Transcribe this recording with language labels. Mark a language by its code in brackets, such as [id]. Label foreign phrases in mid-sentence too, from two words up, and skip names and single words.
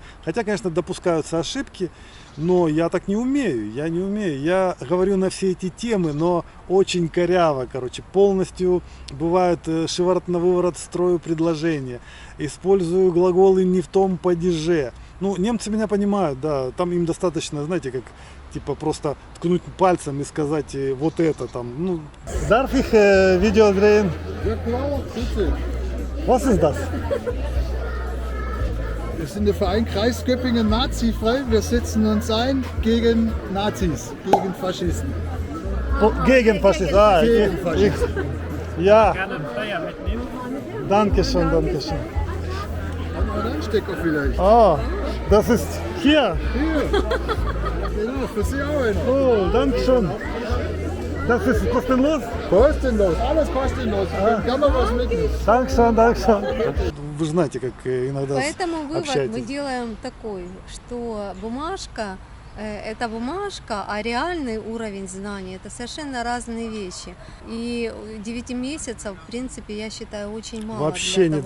[ru] Хотя, конечно, допускаются ошибки, но я так не умею, я говорю на все эти темы, но очень коряво, полностью бывает шиворот на выворот строю предложения, использую глаголы не в том падеже. Ну, немцы меня понимают, да, там им достаточно, знаете, как типа просто ткнуть пальцем и сказать вот это там. Ну, [de] Darf ich Video drehen? Ja klar, bitte. Was ist das? Wir sind der Verein Kreis Göppingen Nazifrei. Wir setzen uns ein gegen Nazis, gegen Faschisten. Gegen Faschisten. Ah, Gegen Faschisten. ja. Danke schön, danke schön. Haben wir einen Anstecker vielleicht? Ah, das ist hier. Hier. Genau, für Sie auch einer. Oh, danke schön. Das ist kostenlos? Kostenlos, alles kostenlos. Können gerne was mitnehmen. Dankeschön, dankeschön. [ru] Вы знаете, как иногда Поэтому вывод мы общаетесь. делаем такой, что бумажка это бумажка, а реальный уровень знаний это совершенно разные вещи. И 9 месяцев, в принципе, я считаю, очень мало. Вообще для того,